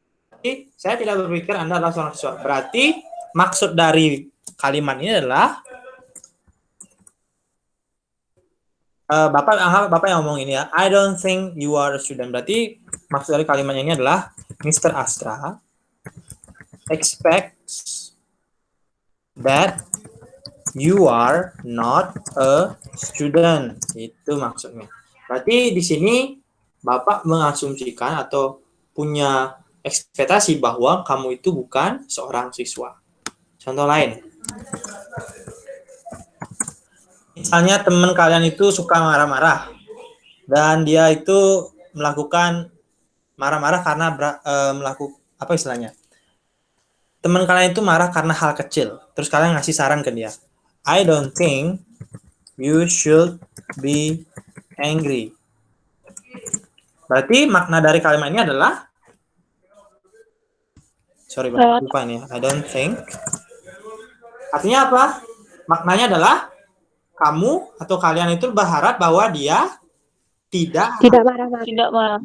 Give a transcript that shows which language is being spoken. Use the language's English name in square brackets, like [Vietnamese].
[Indonesian] Jadi, saya tidak berpikir Anda adalah seorang siswa. Berarti maksud dari kalimat ini adalah Bapak yang ngomong ini ya. [English] I don't think you are a student. [Indonesian] Berarti maksud dari kalimatnya ini adalah Mr. [English] Astra expects that you are not a student. [Indonesian] Itu maksudnya. Berarti di sini Bapak mengasumsikan atau punya ekspektasi bahwa kamu itu bukan seorang siswa. Contoh lain. Misalnya teman kalian itu suka marah-marah dan dia itu melakukan marah-marah karena melakukan apa istilahnya? Teman kalian itu marah karena hal kecil. Terus kalian ngasih saran ke dia. [English] I don't think you should be angry. [Indonesian] Berarti makna dari kalimat ini adalah lupa nih. [English] I don't think. [Indonesian] Artinya apa? Maknanya adalah kamu atau kalian itu berharap bahwa dia tidak marah.